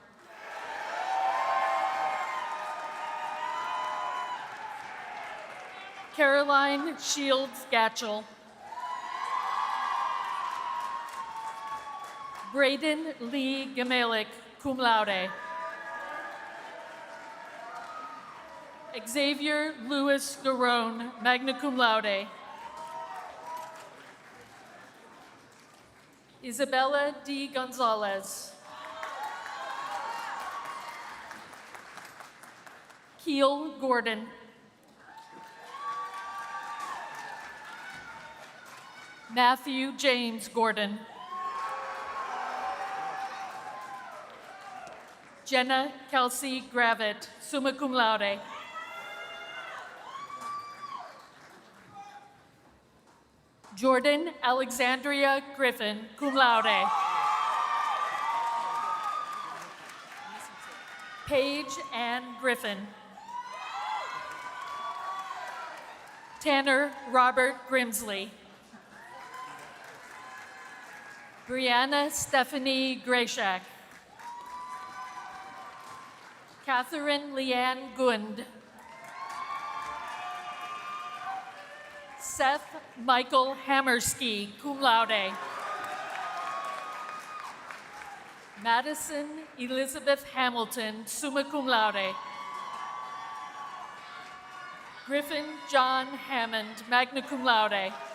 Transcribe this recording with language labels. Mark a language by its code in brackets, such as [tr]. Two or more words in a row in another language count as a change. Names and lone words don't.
[en] Caroline Shields Gatchell. Braden Lee Gamalik, [la] cum laude. [en] Xavier Louis Garone, [la] magna cum laude. [en] Isabella D. Gonzalez. Keel Gordon. Matthew James Gordon. Jenna Kelsey Gravitt, [la] summa cum laude. [en] Jordan Alexandria Griffin, [la] cum laude. [en] Paige Ann Griffin. Tanner Robert Grimsley. Brianna Stephanie Grayshak. Catherine Leanne Gund. Seth Michael Hammerski, [la] cum laude. [en] Madison Elizabeth Hamilton, [la] summa cum laude. [en] Griffin John Hammond, [la] magna cum laude.